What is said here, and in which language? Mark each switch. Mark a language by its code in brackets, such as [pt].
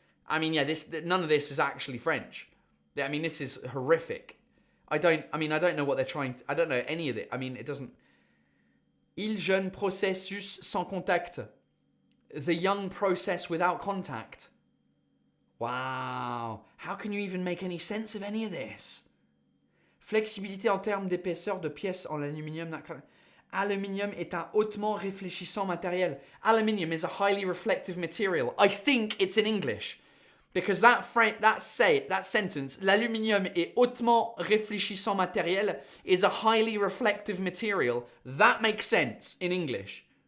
[en] I mean, yeah, none of this is actually French. I mean, this is horrific. I don't know what they're trying to... I don't know any of it. I mean, it doesn't... [fr] Il jeune processus sans contact. [en] The young process without contact. Wow. How can you even make any sense of any of this? [fr] Flexibilité en termes d'épaisseur de pièces en aluminium. Aluminium est un hautement réfléchissant matériel. [en] Aluminium is a highly reflective material. I think it's in English. Because that sentence, [fr] l'aluminium est hautement réfléchissant matériel, [en] is a highly reflective material. That makes sense in English.